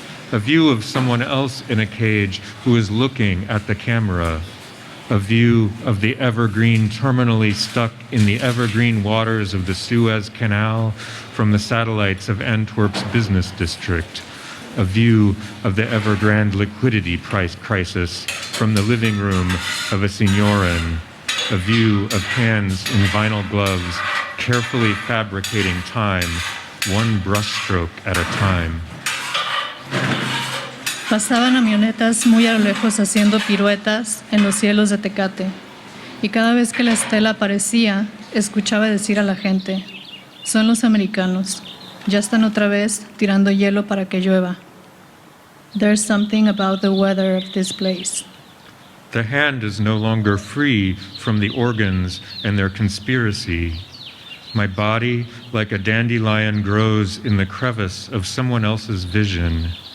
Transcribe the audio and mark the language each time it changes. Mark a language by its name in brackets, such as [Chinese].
[English] a view of someone else in a cage who is looking at the camera, a view of the evergreen terminally stuck in the evergreen waters of the Suez Canal from the satellites of Antwerp's business district, a view of the Evergrande liquidity price crisis from the living room of a signorin, a view of hands in vinyl gloves carefully fabricating time, one brushstroke at a time. [Spanish] Pasaban avionetas muy a lo lejos haciendo piruetas en los cielos de Tecate, y cada vez que la estela aparecía, escuchaba decir a la gente, son los americanos, ya están otra vez tirando hielo para que llueva. [English] There's something about the weather of this place. The hand is no longer free from the organs and their conspiracy. My body, like a dandelion, grows in the crevice of someone else's vision.